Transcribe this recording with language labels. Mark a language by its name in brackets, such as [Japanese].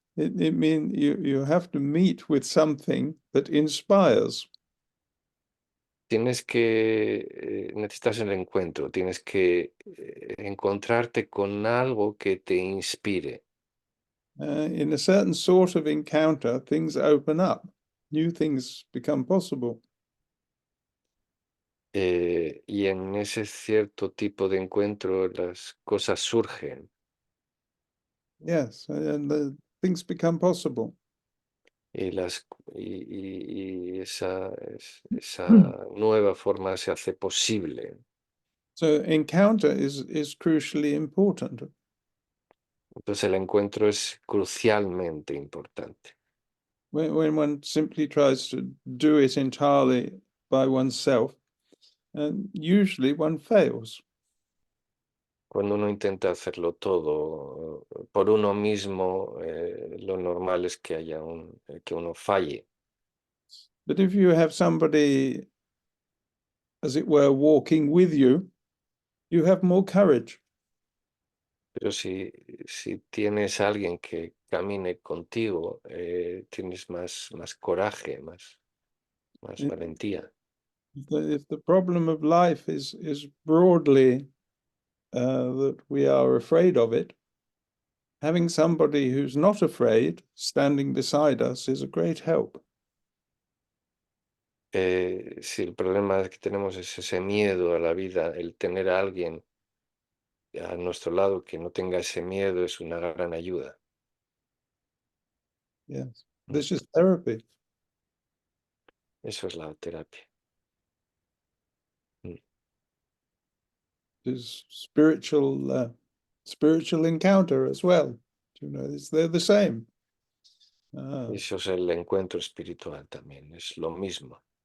[English] It means you have to meet with something that inspires. [Spanish] Necesitas el encuentro, tienes que encontrarte con algo que te inspire. [English] In a certain sort of encounter, things open up, new things become possible. [Spanish] Y en ese cierto tipo de encuentro las cosas surgen. [English] Yes, and things become possible. [Spanish] Y esa nueva forma se hace posible. [English] So encounter is crucially important. [Spanish] Entonces el encuentro es crucialmente importante. [English] When one simply tries to do it entirely by oneself, and usually one fails. [Spanish] Cuando uno intenta hacerlo todo por uno mismo, lo normal es que que uno falle. [English] But if you have somebody, as it were, walking with you, you have more courage. [Spanish] Pero si tienes a alguien que camine contigo, tienes más coraje, más [English] If [Spanish] valentía. [English] if the problem of life is broadly that we are afraid of it, having somebody who's not afraid standing beside us is a great help. [Spanish] Si el problema que tenemos es ese miedo a la vida, el tener a alguien a nuestro lado que no tenga ese miedo es una gran ayuda. [English] Yes, Mm. this is therapy. [Spanish] Eso es la terapia. Mm. [English] Is spiritual encounter as well. They're the same. [Spanish] Eso es el encuentro espiritual también, es lo mismo.